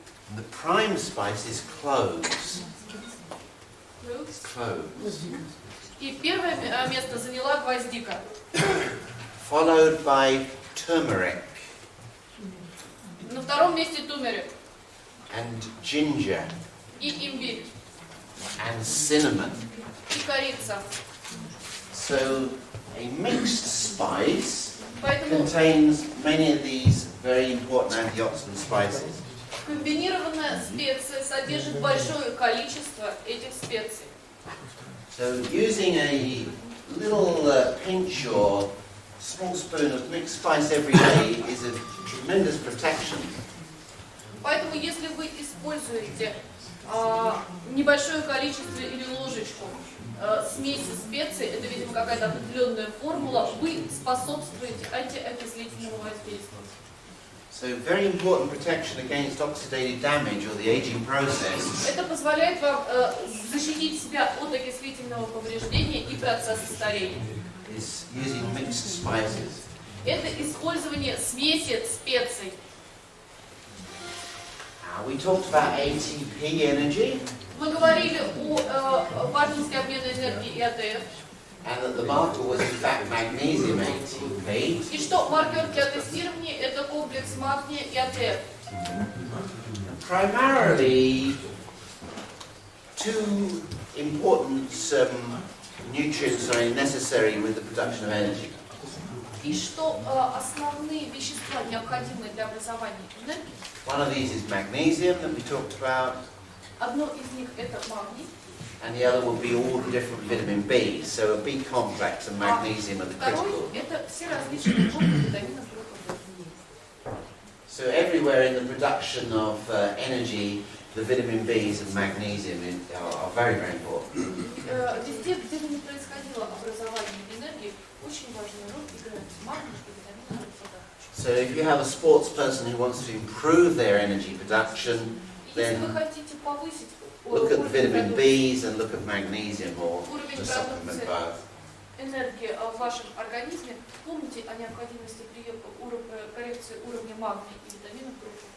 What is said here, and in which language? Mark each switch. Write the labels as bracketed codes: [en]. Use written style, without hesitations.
[en] And the prime spice is cloves. Cloves. [ru] И первое место заняла гвоздика. [en] Followed by turmeric [ru] На втором месте тумерик [en] and ginger [ru] и имбирь [en] and cinnamon. [ru] и корица. [en] So a mixed spice [ru] Поэтому [en] contains many of these very important antioxidant spices. [ru] комбинированная специя содержит большое количество этих специй. [en] So using a little pinch or small spoon of mixed spice every day is a tremendous protection. [ru] Поэтому если вы используете небольшое количество или ложечку смеси специй, это, видимо, какая-то определенная формула, вы способствуете антиокислительному воздействию. [en] So very important protection against oxidative damage or the aging process. [ru] Это позволяет вам защитить себя от окислительного повреждения и процесса старения. [en] Is using mixed spices. [ru] Это использование смеси специй. [en] We talked about ATP energy [ru] Мы говорили о важности обмена энергии и АТФ. [en] and that the marker was in fact magnesium ATP. [ru] И что маркер для тестирования это комплекс магния и АТФ. [en] Primarily, two important nutrients are necessary with the production of energy. [ru] И что основные вещества, необходимые для образования энергии, [en] One of these is magnesium that we talked about, [ru] одно из них это магний, [en] and the other will be all the different vitamin Bs. So a B complex and magnesium are the [ru] второй [en] critical. [ru] это все различные группы витаминов группы. [en] So everywhere in the production of energy, the vitamin Bs and magnesium are very, very important. [ru] Везде, где бы ни происходило образование энергии, очень важную роль играют магний и витамины группы. [en] So if you have a sports person who wants to improve their energy production, [ru] Если вы [en] then [ru] хотите повысить [en] look at the vitamin [ru] продукции [en] Bs and look at magnesium or to supplement both. [ru] энергии в вашем организме, помните о необходимости коррекции уровня магния и витаминов группы.